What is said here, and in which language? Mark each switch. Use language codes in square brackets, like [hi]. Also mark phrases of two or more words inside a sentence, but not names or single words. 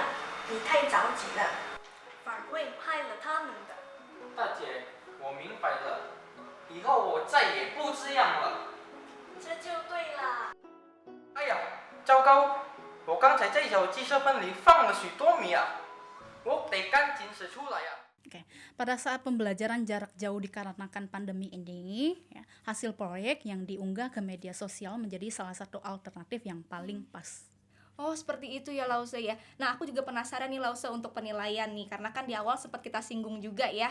[zh] 你太着急了，反会害了它们的。大姐，我明白了，以后我再也不这样了。这就对了。哎呀，糟糕！我刚才在小鸡舍盆里放了许多米啊，我得赶紧使出来呀。 [id] Oke, pada saat pembelajaran jarak jauh dikarenakan pandemi ini, ya, hasil proyek yang diunggah ke media sosial menjadi salah satu alternatif yang paling pas. Oh, seperti itu ya Lause ya. Nah, aku juga penasaran nih Lause untuk penilaian nih, karena kan di awal sempat kita singgung juga ya.